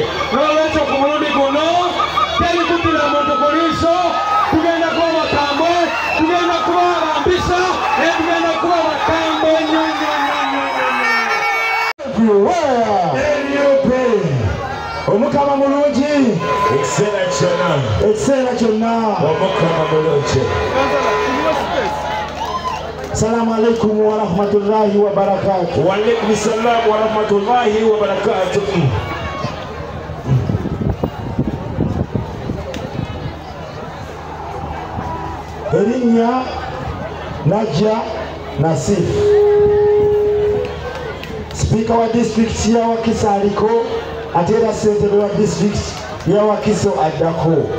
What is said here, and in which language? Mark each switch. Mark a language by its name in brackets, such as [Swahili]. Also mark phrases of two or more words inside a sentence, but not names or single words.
[Ganda] N'olwekyo ku mulundi guno teri kuttira muntu ku liiso, tugenda kuba bakambwe, tugenda kuba abambisa naye tugenda kuba bakambwe nnyo. Omukama mulungi ekiseera kyonna. [Arabic] السلام عليكم ورحمة الله وبركاته. وعليكم السلام ورحمة الله وبركاته. [Ganda] Erinnya Najja Nasif, Speaker wa district ya Wakiso aliko ate era ssentebe wa district ya Wakiso addako.